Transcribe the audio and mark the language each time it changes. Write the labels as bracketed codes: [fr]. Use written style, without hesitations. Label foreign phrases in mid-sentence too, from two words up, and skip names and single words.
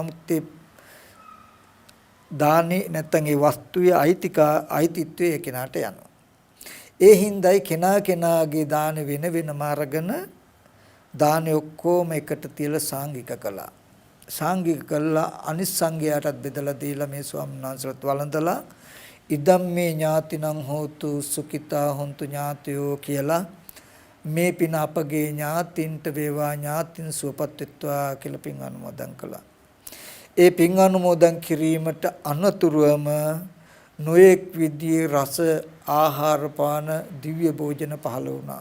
[si] නමුත් ඒ දානේ නැත්තම් ඒ වස්තුවේ අයිතිත්වයේ ඒ කෙනාට යනවා. ඒ හින්දායි කෙනාගේ දාන වෙන වෙනම අරගෙන දානේ ඔක්කොම එකට තියලා සාංගික කළා. සාංගික කළා අනිත් සංඝයාටත් බෙදලා දීලා මේ ස්වාමීන් වහන්සේට වළඳලා [pi] ඉදම් මේ ඥාතිනං හෝතු සුඛිතා හොන්තු ඥාතයෝ [si] කියලා මේ පින අපගේ ඥාතින්ට වේවා ඥාතින් සුවපත් වෙත්වා කියලා පින් අනුමෝදන් කළා. ඒ පින් අනුමෝදන් කිරීමට අනතුරුවම නොඑක් විදියේ රස ආහාර පාන දිව්‍ය භෝජන පහළ වුණා.